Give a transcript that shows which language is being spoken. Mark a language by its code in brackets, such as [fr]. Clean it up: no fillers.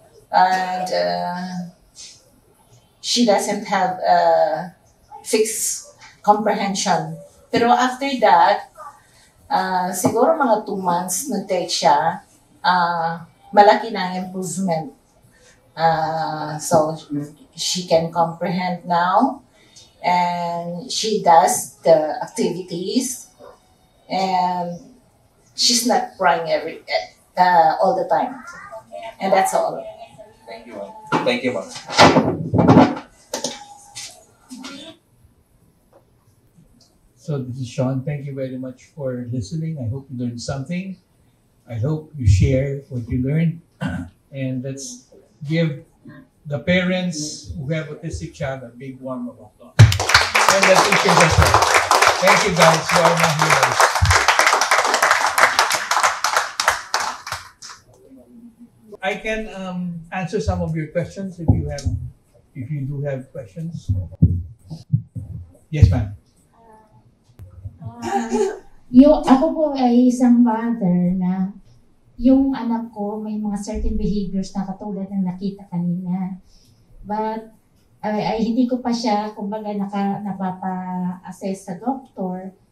[en] And she doesn't have fixed comprehension. [tl] Pero [en] after that, [tl] siguro mga [en] 2 months [tl] nag-take siya, malaki na ang improvement. [en] So she can comprehend now, and she does the activities, and she's not crying all the time. And that's all. Thank you, ma'am. Thank you, ma'am. So this is Sean. Thank you very much for listening. I hope you learned something. I hope you share what you learned. And let's give the parents who have autistic child a big warm of applause. And the teachers as well. Thank you guys. You are my heroes. I can answer some of your questions if you do have questions. Yes, ma'am. [tl] Ako po ay isang mother na yung anak ko may mga certain behaviors na katulad ng nakita kanina. But hindi ko pa siya kumbaga napapa-assess sa doktor.